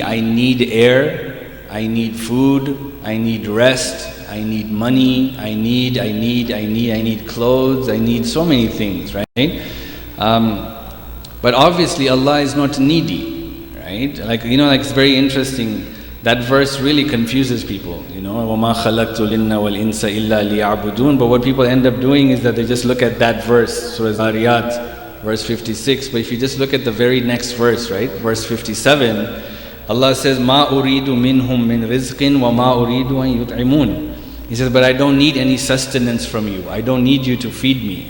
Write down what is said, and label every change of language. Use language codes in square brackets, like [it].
[en] I need air, I need food, I need rest, I need money, I need clothes, I need so many things, right? But obviously Allah is not needy, right? Like it's very interesting. That verse really confuses people, [ar] وَمَا خَلَقْتُ الْجِنَّ وَالْإِنسَ إِلَّا لِيَعْبُدُونَ. [en] But what people end up doing is that they just look at that verse, Surah Zariyat, verse 56. But if you just look at the very next verse, right, verse 57, Allah says, [ar] مَا أُرِيدُ مِنْهُم مِّن رِزْقٍ وَمَا أُرِيدُ أَن يُطْعِمُونَ. [en] He says, but I don't need any sustenance from you. I don't need you to feed me.